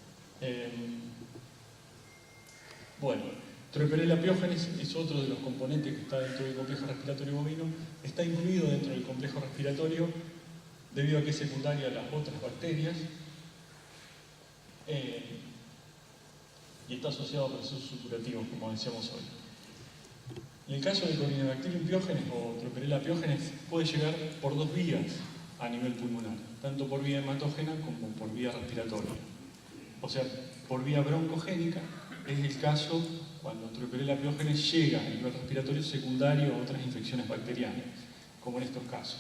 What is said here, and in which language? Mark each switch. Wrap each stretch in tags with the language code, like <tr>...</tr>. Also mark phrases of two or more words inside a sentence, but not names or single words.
<es>Bueno, Troeperella piógenes es otro de los componentes que está dentro del complejo respiratorio bovino. Está incluido dentro del complejo respiratorio debido a que es secundaria a las otras bacterias y está asociado a procesos supurativos, como decíamos hoy. En el caso de Corynebacterium piógenes o Troeperella piógenes puede llegar por dos vías a nivel pulmonar, tanto por vía hematógena como por vía respiratoria. O sea, por vía broncogénica es el caso cuando Troeperella piógenes llega a nivel respiratorio secundario a otras infecciones bacterianas, como en estos casos.</es>